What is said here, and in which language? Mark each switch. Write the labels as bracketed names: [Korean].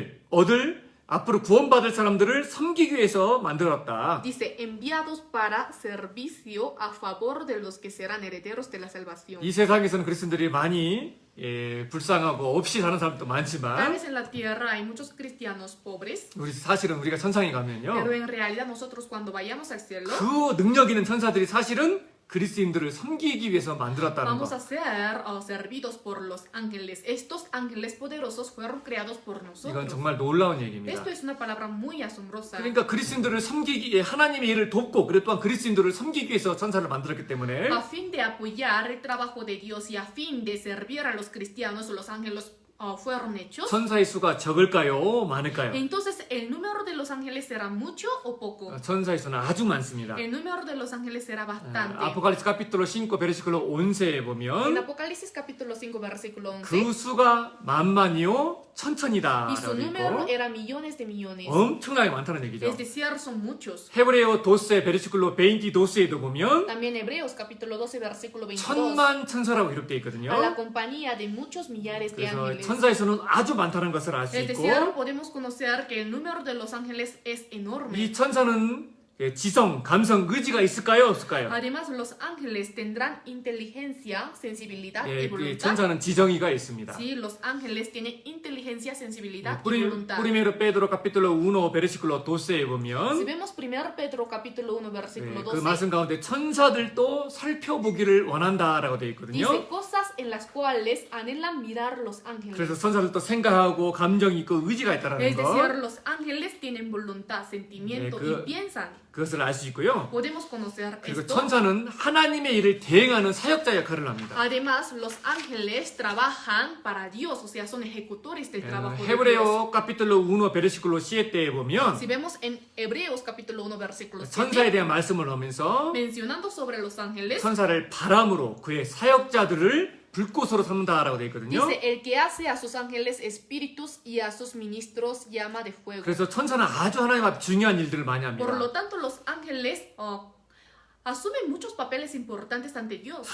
[Korean] 얻을 앞으로 구원받을 사람들을 섬기기 위해서 만들었다. [Spanish] dice, enviados para servicio a favor de los que serán herederos de la salvación. [Korean] 이 세상에서는 그리스도인들이 많이 불쌍하고 없이 사는 사람도 [Spanish] Tal [Korean] 많지만 [Spanish] vez en la tierra hay muchos cristianos pobres, [Korean] 사실은 우리가 천상에 [Spanish] pero [Korean] 가면요. [Spanish] en realidad nosotros cuando vayamos al cielo [Korean] 그 능력 있는 천사들이 사실은 그리스도인들을 섬기기 위해서 만들었다는 [Spanish] vamos [Korean] 거. [Spanish] a ser servidos por los ángeles. Estos ángeles poderosos fueron creados por [Korean] 이건 [Spanish] nosotros. [Korean] 정말 놀라운 얘기입니다. [Spanish] Esto es una palabra muy asombrosa. [Korean] 그러니까 그리스도인들을 섬기기 위해 하나님의 일을 돕고 그리고 또한 그리스도인들을 섬기기 위해서 천사를 만들었기 때문에 [Spanish] A fin de apoyar el trabajo de Dios y a fin de servir a los cristianos, los ángeles fueron hechos. [Korean] 천사의 수가 적을까요? 많을까요? [Spanish] Entonces, ¿el número de los ángeles será mucho o poco? [Korean] 천사의 수는 아주 많습니다. [Spanish] El número de los ángeles será bastante. [Korean] 아포칼립스 [Spanish] capítulo 5 versículo 11 [Korean] 에 [Spanish] En [Korean] 보면 [Spanish] Apocalipsis capítulo 5 versículo 11. [Korean] 그 수가 만만이요 천천이다 [Spanish] Y su [Korean] 라고 [Spanish] número [Korean] 있고 [Spanish] era millones de millones. [Korean] 엄청나게 많다는 얘기죠. [Spanish] Es decir, son muchos. [Korean] 헤브레어 도스의 베르시클로 22도스에도 보면 [Spanish] También Hebreos capítulo 12 versículo 22. [Korean] 천만 천사라고 기록되어 있거든요. [Spanish] A la compañía de muchos millares de [Korean] 그래서 [Spanish] ángeles. [Korean] 천사의 수는 아주 많다는 것을 알 수 [Spanish] Es [Korean] 있고 [Spanish] decir, podemos conocer que el número de los ángeles es enorme. [Korean] 이 천사는 지성, 감성, 의지가 있을까요? 없을까요? [Spanish] Además, los ángeles tendrán inteligencia, sensibilidad y [Korean] 이 [Spanish] voluntad. [Korean] 천사는 지정의가 있습니다. [Spanish] Sí, los ángeles tienen inteligencia, sensibilidad y [Korean] 뿌리- [Spanish] voluntad. [Korean] 프리메로 페드로 [Spanish] capítulo 1 [Korean] 베르시클로 12에 [Spanish] Si [Korean] 보면 [Spanish] vemos 1 Pedro capítulo 1 versículo [Korean] 그 [Spanish] 12, [Korean] 말씀 가운데 천사들도 살펴보기를 원한다라고 되어 있거든요. [Spanish] dice cosas en las cuales anhelan mirar los ángeles. [Korean] 그래서 천사들도 생각하고 감정이 있고 의지가 있다라는 [Spanish] Es decir, los ángeles tienen voluntad, sentimiento [Korean] 그- [Spanish] y piensan. [Korean] 그것을 알 수 있고요. [Spanish] Podemos conocer [Korean] 그리고 [Spanish] esto. [Korean] 천사는 하나님의 일을 대행하는 사역자 역할을 합니다. [Spanish] Además, los ángeles trabajan para Dios, o sea, son ejecutores del trabajo de Dios. [Korean] 헤브레오 카피톨로 1 베르시클로 7에 보면 [Spanish] Si vemos en Hebreos capítulo 1 versículo 7, [Korean] 천사에 대한 말씀을 하면서 [Spanish] mencionando sobre los ángeles, [Korean] 천사를 바람으로 그의 사역자들을 불꽃으로 삼는다라고 되어 있거든요. [Spanish] dice, el que hace a sus ángeles espíritus y a sus ministros llama de fuego. [Korean] 그래서 천사는 아주 하나님 앞에 중요한 일들을 많이 합니다. [Spanish] Por lo tanto, los ángeles asumen muchos papeles importantes ante Dios.